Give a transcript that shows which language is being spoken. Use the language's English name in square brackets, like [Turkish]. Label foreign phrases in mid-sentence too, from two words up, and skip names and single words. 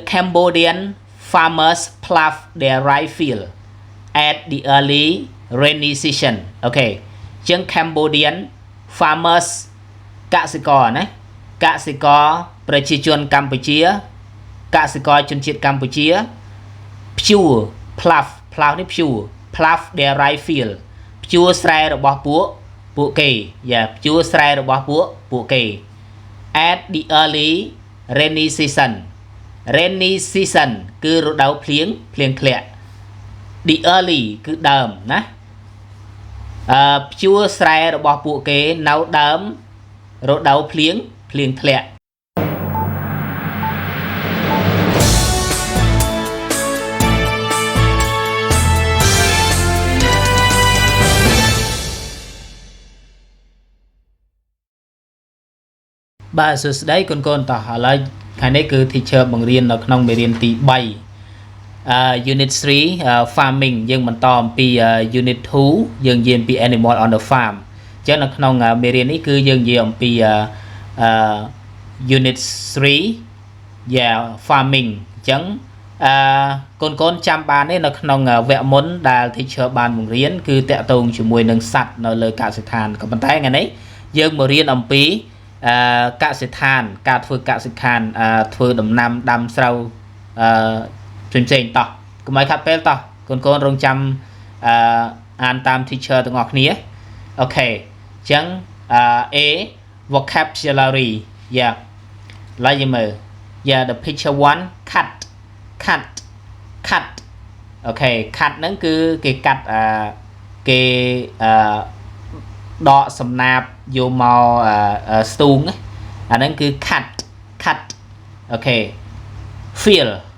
[English] Cambodian farmers plough their rice field at the early rainy season [Khmer] អូខេជាង [English] Cambodian farmers កសិករណា [Khmer] កសិករប្រជាជនកម្ពុជាកសិករជនជាតិកម្ពុជាភ្ជួរ plough នេះ ភ្ជួរ [English] plough their rice field [Khmer] ភ្ជួរស្រែរបស់ពួកគេភ្ជួរស្រែរបស់ពួកគេ [English] at the early rainy season rainy season [Khmer] គឺរដូវភ្លៀងធ្លាក់ [English] the early [Khmer] គឺដើមណាភ្ជួរស្រែរបស់ពួកគេនៅដើមរដូវភ្លៀងធ្លាក់ បាទសួស្តីកូនតោះឥឡូវថ្ងៃនេះគឺ teacher បង្រៀននៅក្នុងមេរៀនទី3 [English] unit 3 farming [Khmer] យើងបន្តអំពី unit 2យើងនិយាយអំពី [English] animal on the farm [Khmer] អញ្ចឹងនៅក្នុងមេរៀននេះគឺយើងនិយាយអំពី [English] unit 3 farming [Khmer] អញ្ចឹងកូនចាំបានទេនៅក្នុងវគ្គមុនដែល teacher បានបង្រៀនគឺតាក់ ទងជាមួយនឹងសត្វនៅលើកសិដ្ឋានក៏ប៉ុន្តែថ្ងៃនេះយើងមករៀនអំពីកសិដ្ឋានការធ្វើកសិដ្ឋានធ្វើដំណាំដាំស្រូវផ្សេងតោះកុំឲ្យខាត់ពេលតោះកូនរងចាំអានតាម teacher ទាំងអស់គ្នាអូខេអញ្ចឹង [English] A vocabulary [Khmer] ឡើយយើងមើល [English] the picture 1 cut [Khmer] អូខេ cut ហ្នឹងគឺគេកាត់គេដកសំណាបយកមកស្ទូងអាហ្នឹងគឺ cut អូខេ field